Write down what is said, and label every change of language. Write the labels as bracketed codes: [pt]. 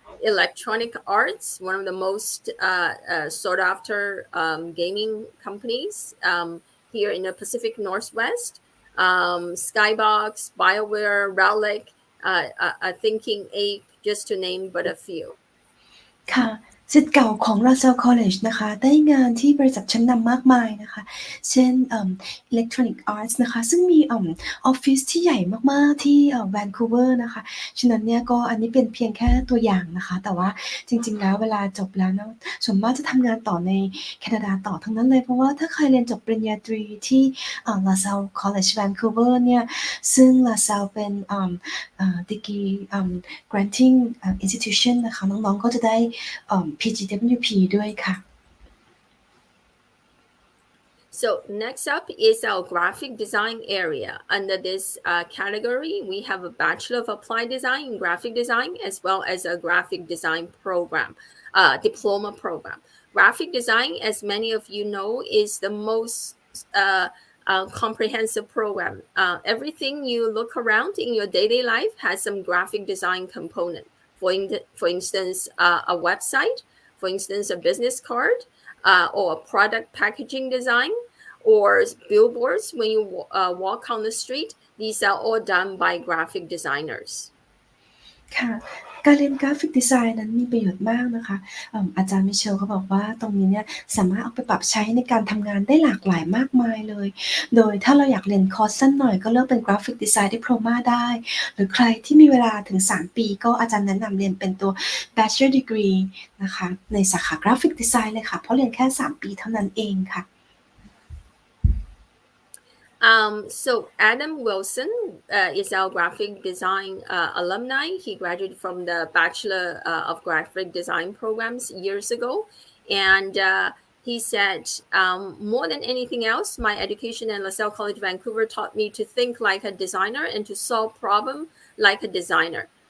[en] Electronic Arts, one of the most sought after gaming companies here in the Pacific Northwest. Skybox, BioWare, Relic, Thinking Ape, just to name but a few. [th] ค่ะศิษย์เก่าของ LaSalle College นะคะได้งานที่บริษัทชั้นนำมากมายนะคะเช่นElectronic Arts นะคะซึ่งมีออฟฟิศที่ใหญ่มากๆที่Vancouver นะคะฉะนั้นเนี่ยก็อันนี้เป็นเพียงแค่ตัวอย่างนะคะแต่ว่าจริงๆแล้วเวลาจบแล้วเนาะส่วนมากจะทำงานต่อใน แคนาดาต่อทั้งนั้นเลยเพราะว่าถ้าใครเรียนจบปริญญาตรีที่LaSalle College Vancouver เนี่ยซึ่ง LaSalle เป็น [en] degree granting institution [th] นะคะน้องๆก็จะได้PGWP ด้วยค่ะ [en] So next up is our graphic design area. Under this category, we have a Bachelor of Applied Design in Graphic Design, as well as a graphic design program, diploma program. Graphic design, as many of you know, is the most comprehensive program. Everything you look around in your daily life has some graphic design component. For instance, a website, for instance, a business card, or a product packaging design, or billboards when you walk on the street. These are all done by graphic designers. [th] ค่ะการเรียนกราฟิกดีไซน์นั้นมีประโยชน์มากนะคะอาจารย์มิเชลเขาบอกว่าตรงนี้เนี่ยสามารถเอาไปปรับใช้ในการทำงานได้หลากหลายมากมายเลยโดยถ้าเราอยากเรียนคอร์สสั้นหน่อยก็เลือกเป็นกราฟิกดีไซน์ดิโพลมาได้หรือใครที่มีเวลาถึง3ปีก็อาจารย์แนะนำเรียนเป็นตัว Bachelor Degree นะคะในสาขากราฟิกดีไซน์เลยค่ะเพราะเรียนแค่3ปีเท่านั้นเองค่ะ [en] So Adam Wilson is our graphic design alumni. He graduated from the Bachelor of Graphic Design programs years ago. And he said, more than anything else, my education at LaSalle College Vancouver taught me to think like a designer and to solve problems like a designer.